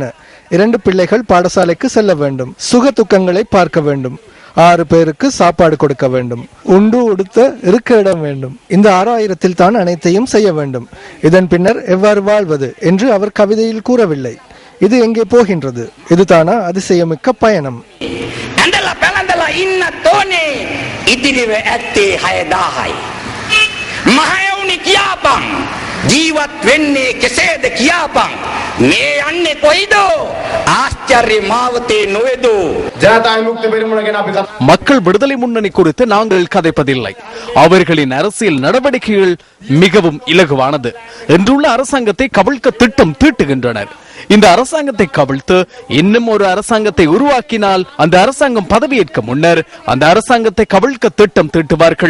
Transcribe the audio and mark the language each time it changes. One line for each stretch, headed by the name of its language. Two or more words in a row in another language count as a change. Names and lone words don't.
Tamil: 2 பிள்ளைகள் பாடசாலைக்கு செல்ல வேண்டும், சுக துக்கங்களை பார்க்க வேண்டும், 6 பேருக்கு சாப்பாடு கொடுக்க வேண்டும், உண்டு உடுத்த இருக்க இடம் வேண்டும். இந்த 6,000 தான் அனைத்தையும் செய்ய வேண்டும். இதன் பின்னர் எவ்வாறு வாழ்வது என்று அவர் கவிதையில் கூறவில்லை. இது எங்கே போகின்றது? இதுதானா அதிசயமிக்க பயணம்?
Sinhala: ඉදිරිව ඇත්තේ 6,000යි. මහයවුනි කියාපන්. ජීවත් වෙන්නේ කෙසේද කියාපන්. මේ යන්නේ කොයිද? ආශ්චර්ය මාවතේ නොවේද? ජනතා විමුක්ති පෙරමුණ ගැන අපි
Tamil: மக்கள் விடுதலை முன்னணி குறித்து நாங்கள் கதைப்பதில்லை. அவர்களின் அரசியல் நடவடிக்கைகள் மிகவும் இலகுவானது. இன்றுள்ள அரசாங்கத்தை கவிழ்க்க திட்டம் தீட்டுகின்றனர். இந்த அரசாங்கத்தை கவிழ்த்து இன்னும் ஒரு அரசாங்கத்தை உருவாக்கினால் அந்த அரசாங்கம் பதவியேற்க முன்னர் அந்த அரசாங்கத்தை கவிழ்க்க திட்டம் தீட்டுவார்கள்.